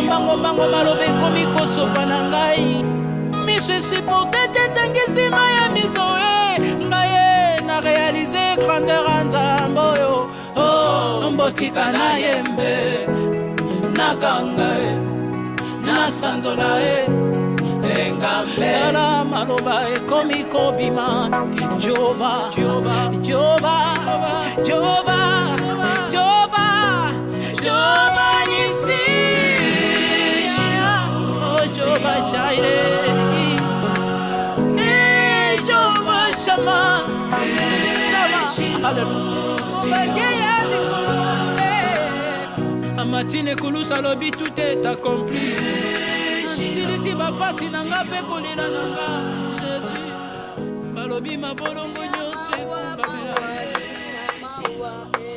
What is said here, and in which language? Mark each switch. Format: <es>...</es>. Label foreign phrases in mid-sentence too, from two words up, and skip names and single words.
<ln>mbangombango maloba ekomi kosopa na ngai miso esiporte te tangi nsima ya miso ngai na réalize grandeur ya Nzambe oyo mbotika na yembe nakanga nasanzola engambela maloba ekomi kobima Jehova Jehova Jehova Jehova Jehova Jehova Nissi oh Jehova Jireh Jehova Shama Shama Hallelujah Amatine kulusa lobi</ln> <fr>tout est accompli</fr> <ln>Silisi bapasi nanga pe kolela nanga Jésus Balobi mabolongo nyonso</ln>